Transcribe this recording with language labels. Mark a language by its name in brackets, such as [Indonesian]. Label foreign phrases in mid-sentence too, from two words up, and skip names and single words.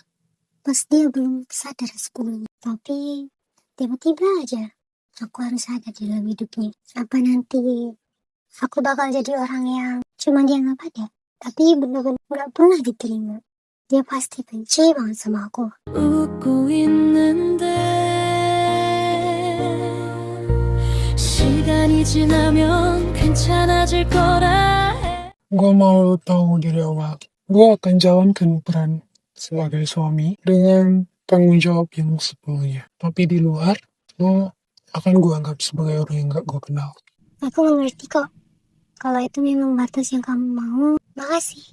[Indonesian] Pas dia belum sadar sebelumnya. Tapi tiba-tiba aja aku harus ada di dalam hidupnya. Apa nanti aku bakal jadi orang yang cuma dia gak ada. Tapi benar-benar gak pernah diterima. Dia pasti benci banget sama aku. [Korean] 웃고 있는데 시간이 지나면 괜찮아질 거라 해. [Indonesian] Gue mau tahu dari awal. Gue akan jalankan peran sebagai suami dengan tanggung jawab yang sepenuhnya. Tapi di luar, lo akan gue anggap sebagai orang yang gak gue kenal. Aku mengerti kok. Kalau itu memang batas yang kamu mau, makasih.